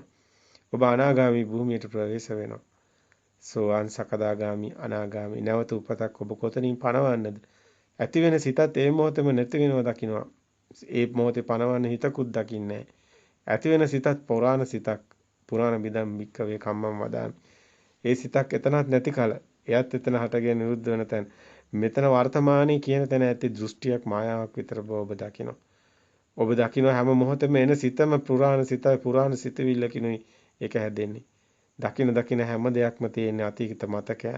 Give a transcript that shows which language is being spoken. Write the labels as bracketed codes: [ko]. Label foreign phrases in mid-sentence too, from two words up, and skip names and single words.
[si] ඔබ අනාගාමී භූමියට ප්‍රවේශ වෙනවා. සෝවාන් සකදාගාමි අනාගාමි නැවත උපතක් ඔබ කොතනින් පණවන්නද? ඇති වෙන සිතත් ඒ මොහොතේම නැති වෙනවා දකින්නවා. ඒ මොහොතේ පණවන්න හිතකුත් දකින්නේ ඇති වෙන සිතත් පුරාණ සිතක්. [pi] පුරාණ බිදම් වික්කවේ කම්මම් වදාමි. [si] ඒ සිතක් එතනත් නැති කල එයත් එතන හටගෙන නිරුද්ධ වෙන තැන මෙතන වර්තමානයේ කියන තැන ඇති දෘෂ්ටියක් මායාවක් විතර බව ඔබ දකිනවා. ඔබ දකිනවා හැම මොහොතෙම එන සිතම පුරාණ සිතයි පුරාණ සිතවිල්ලකිනුයි ඒක හැදෙන්නේ. දකින හැම දෙයක්ම තියෙන අතීත මතකයන්.